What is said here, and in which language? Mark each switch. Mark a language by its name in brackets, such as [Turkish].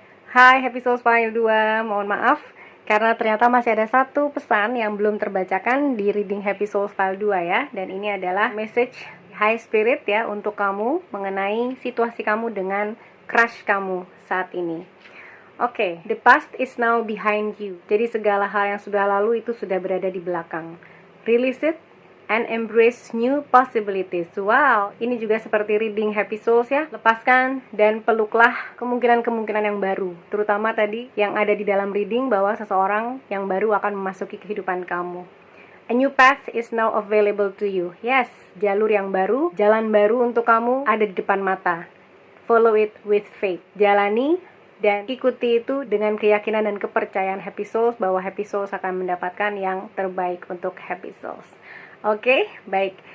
[Indonesian] Hai Happy Souls File 2, mohon maaf karena ternyata masih ada satu pesan yang belum terbacakan di reading Happy Souls File 2 ya. Dan ini adalah message High Spirit ya untuk kamu mengenai situasi kamu dengan crush kamu saat ini. [English] Oke, the past is now behind you. [Indonesian] Jadi segala hal yang sudah lalu itu sudah berada di belakang. [English] Release it and embrace new possibilities. [Indonesian] Wow, ini juga seperti reading Happy Souls ya. Lepaskan dan peluklah kemungkinan-kemungkinan yang baru. Terutama tadi yang ada di dalam reading bahwa seseorang yang baru akan memasuki kehidupan kamu. [English] A new path is now available to you. Yes, [Indonesian] jalur yang baru, jalan baru untuk kamu ada di depan mata. [English] Follow it with faith. [Indonesian] Jalani dan ikuti itu dengan keyakinan dan kepercayaan Happy Souls bahwa Happy Souls akan mendapatkan yang terbaik untuk Happy Souls. Oke, baik.